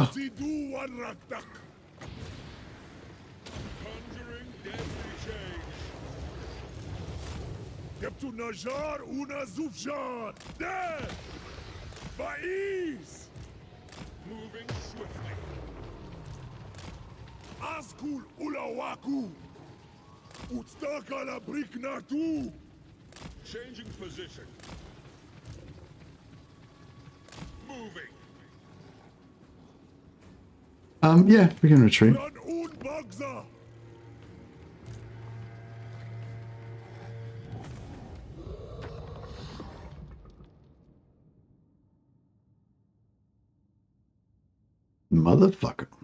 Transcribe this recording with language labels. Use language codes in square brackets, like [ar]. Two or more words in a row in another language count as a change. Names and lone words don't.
[en] Conjuring deadly change. Jebtu Najar una Zufjan. Dead! Faiz! Moving swiftly. Askul Ulawaku! Utstaka la Briknatu! Changing position. Moving. Yeah, we can retreat. Ran un Bagza! Motherfucker.